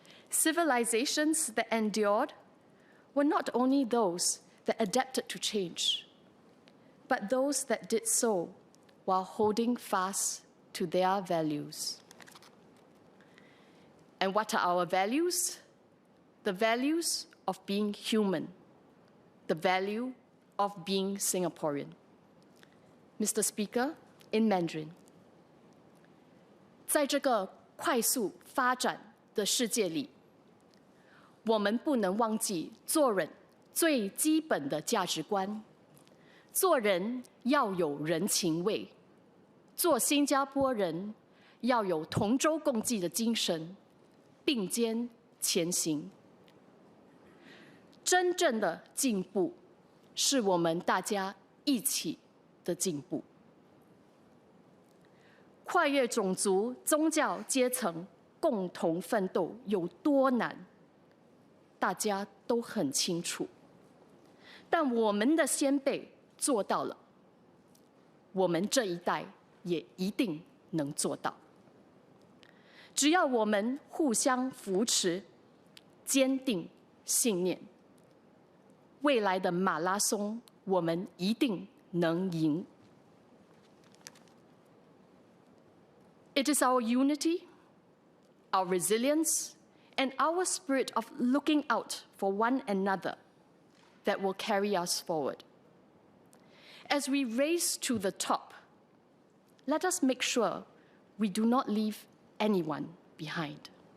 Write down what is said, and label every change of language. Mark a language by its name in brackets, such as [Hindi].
[English] Civilizations that endured were not only those that adapted to change, but those that did so while holding fast to their values. And what are our values? The values of being human, the value of being Singaporean. Mr. Speaker, in Mandarin. [Chinese] 在这个快速发展的世界里，我们不能忘记做人最基本的价值观。做人要有人情味，做新加坡人要有同舟共济的精神，并肩前行。真正的进步，是我们大家一起的进步。跨越种族、宗教、阶层，共同奋斗有多难，大家都很清楚。但我们的先辈做到了，我们这一代也一定能做到。只要我们互相扶持，坚定信念，未来的马拉松，我们一定能赢。 [English] It is our unity, our resilience, and our spirit of looking out for one another that will carry us forward. As we race to the top, let us make sure we do not leave anyone behind.